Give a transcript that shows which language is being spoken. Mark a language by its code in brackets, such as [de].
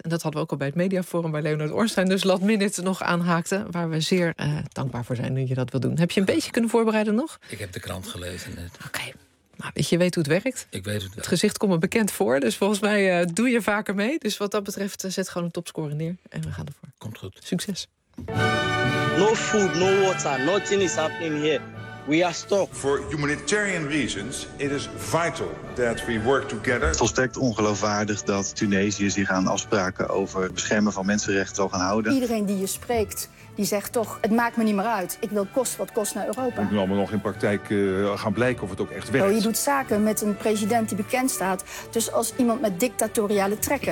[nl] En dat hadden we ook al bij het mediaforum bij Leonard Ornstein. Dus last minute nog aanhaakte. Waar we zeer dankbaar voor zijn nu je dat wil doen. Heb je een beetje kunnen voorbereiden nog? Ik heb de krant gelezen net. Oké. Nou, weet je, weet hoe het werkt. Ik weet het wel. Het gezicht komt me bekend voor. Dus volgens mij doe je vaker mee. Dus wat dat betreft zet gewoon een topscore neer. En we gaan ervoor. Komt goed. Succes. [en] No food, no water, nothing is happening here. We are stuck. For humanitarian reasons, it is vital that we work together. [nl] Volstrekt ongeloofwaardig dat Tunesië zich aan afspraken over het beschermen van mensenrechten zal gaan houden. Iedereen die je spreekt, die zegt toch, het maakt me niet meer uit. Ik wil kost wat kost naar Europa. Moet nu allemaal nog in praktijk gaan blijken of het ook echt werkt. Nou, je doet zaken met een president die bekend staat. Dus als iemand met dictatoriale trekken.